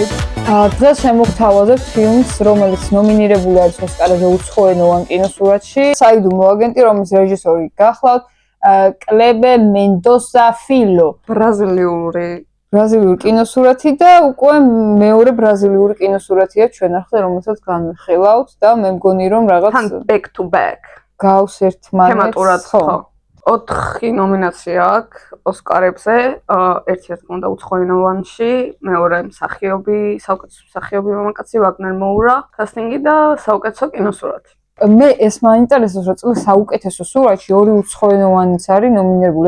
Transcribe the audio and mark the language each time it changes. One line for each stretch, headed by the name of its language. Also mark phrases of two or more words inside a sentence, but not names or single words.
Georgian: დღეს შემოგთავაზებთ ფილმს, რომელიც ნომინირებული არის ოსკარზე უცხოენოვან კინოსურათში. საიდუმლო აგენტი, რომლის რეჟისორი გახლავთ კლebe Mendoza Filho. ბრაზილიური კინოსურათი და უკვე მეორე ბრაზილიური კინოსურათია ჩვენ ახლა, რომელსაც განვიხილავთ და მე მგონი რომ რაღაც
English: back to back
Georgian: გავს ერთმანეთს. თემატურად ხო. 4 ნომინაცია აქვს ოსკარებზე, ერთი რა თქმა უნდა უცხოენოვანში, მეორე მსახიობი, საუკეთესო მსახიობი მამაკაცი ვაგნერ მოურა, კასტინგი და საუკეთესო კინოსურათი. მე ეს მაინტერესებს, რომ წლის საუკეთესო სურათში ორი უცხოენოვანიც არის ნომინირებული.